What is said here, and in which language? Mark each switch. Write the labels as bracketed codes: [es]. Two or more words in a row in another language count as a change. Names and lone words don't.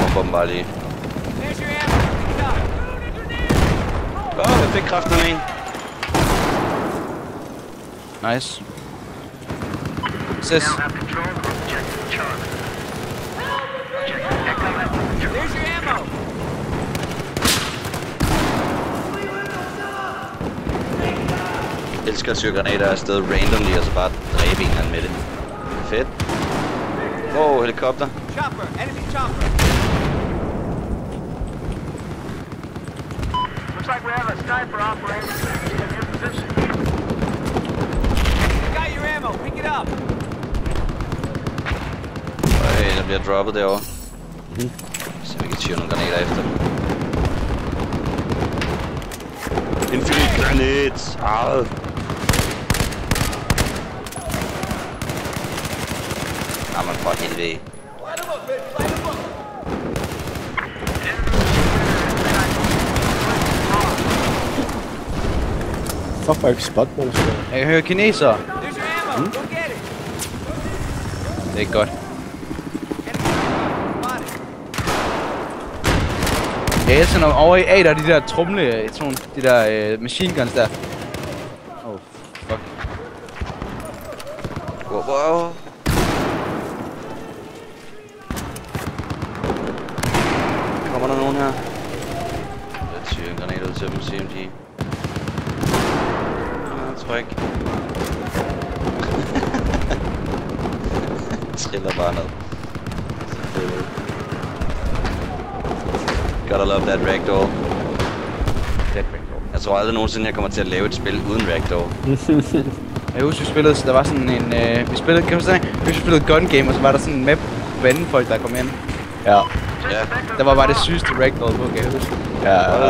[da] ham bare lige. [en] There's your ammo. Pick it up. [da] Jeg fik kraften af en. [en] Nice. Ses. There's your ammo. [da] Jeg elsker at syge granater afsted randomly, og så bare dræbe en eller anden med det. Fedt. Wow, helikopter. [en] Chopper. Enemy chopper. Looks like we have a sniper operator in your position. Got your ammo. Pick it up. [da] Der bliver droppet derovre. Så vi kan tyre nogle granater efter dem. [en] Infinite grenades! Arh! [da] Jamen for helvede. Fuck, hvor ikke spot på det. Jeg kan høre kinesere. [en] There's your ammo. Go get it. [da] Det er ikke godt. Ja, jeg sender over i A, der er de der trumle, de der [en] machine guns [da] der. [en] Oh, fuck. [da] Wow. Kommer der nogen her? Jeg tyrer en granat ud til dem, CMG. Jeg tror ikke. Triller bare ned. [en] Gotta love that ragdoll. [da] Jeg tror aldrig nogensinde, jeg kommer til at lave et spil uden ragdoll. Jeg husker, vi spillede, så der var sådan en... vi spillede, kan du sige, vi spillede [en] gun game, [da] og så var der sådan en map på anden folk, der kom ind. Ja. Ja. Der var bare det sygeste ragdoll på, kan jeg huske. Ja.